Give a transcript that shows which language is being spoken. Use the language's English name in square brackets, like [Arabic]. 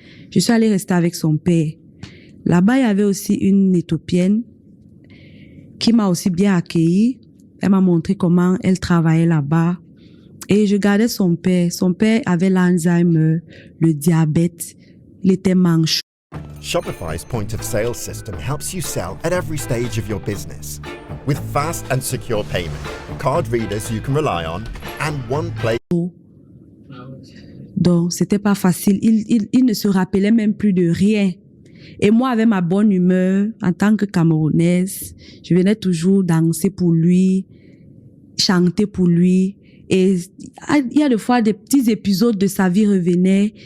[French] Je suis allée rester avec son père. Là-bas, il y avait aussi une Éthiopienne qui m'a aussi bien accueillie. Elle m'a montré comment elle travaillait là-bas. Et je gardais son père. Son père avait l'Alzheimer, le diabète. Il était manchot. [English] Shopify's point of sale system helps you sell at every stage of your business. With fast and secure payment, card readers you can rely on, and one place. [French] Donc, c'était pas facile. Il ne se rappelait même plus de rien. Et moi, avec ma bonne humeur, en tant que Camerounaise, je venais toujours danser pour lui, chanter pour lui. Et il y a des fois des petits épisodes de sa vie revenaient.